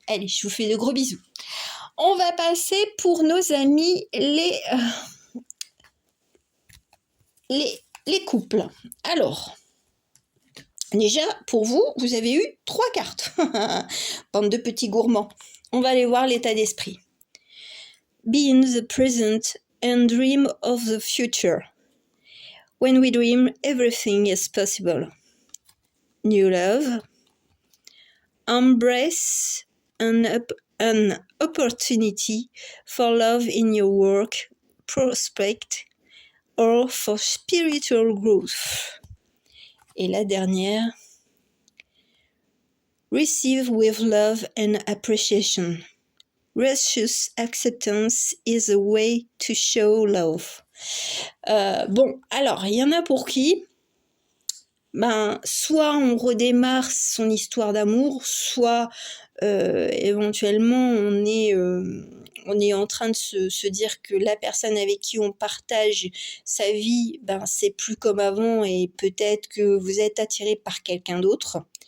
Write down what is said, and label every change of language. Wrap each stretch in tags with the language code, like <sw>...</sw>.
<fr>Allez, je vous fais de gros bisous. On va passer pour nos amis les couples. Alors, déjà, pour vous, vous avez eu 3 cartes. Bande de petits gourmands. On va aller voir l'état d'esprit.</fr> <en>Be in the present and dream of the future. When we dream, everything is possible. New love. Embrace an opportunity for love in your work, prospect, or for spiritual growth.</en> <fr>Et la dernière,</fr> <en>receive with love and appreciation. Gracious acceptance is a way to show love.</en> <fr>Bon, alors, il y en a pour qui ben, soit on redémarre son histoire d'amour, soit éventuellement on est en train de se dire que la personne avec qui on partage sa vie, ben c'est plus comme avant et peut-être que vous êtes attiré par quelqu'un d'autre.</fr>